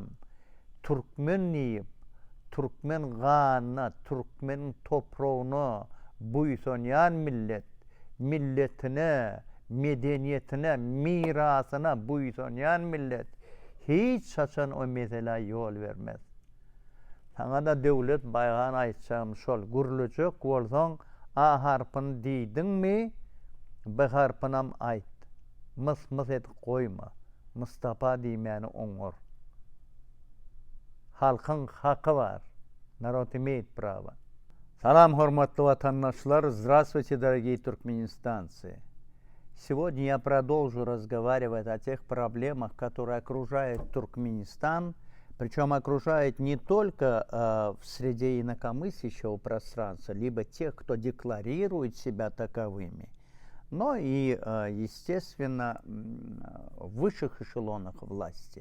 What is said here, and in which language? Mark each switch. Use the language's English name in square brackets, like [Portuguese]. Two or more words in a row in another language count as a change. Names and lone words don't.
[Turkmen] Türkmen diýip, Türkmen ganyna, Türkmen toprağına buýsanýan millet, milletine, medeniýetine, mirasyna buýsanýan millet hiç açan o mesele ýol vermez. Saňa da döwlet baýgan aýtjagym şol, gürlejek bolsaň A harpyny diýdiňmi, B harpynam aýt. Mys edip goýma. Mustafa diýmäni oňor. [Turkish] Halkın hakkı var. [Russian] Народ имеет право. [Turkmen] Салам, hormatly vatandaşlar. [Russian] Здравствуйте, дорогие туркменистанцы. Сегодня я продолжу разговаривать о тех проблемах, которые окружают Туркменистан. Причем окружают не только в среде инакомыслящего пространства, либо тех, кто декларирует себя таковыми, но и, естественно, в высших эшелонах власти.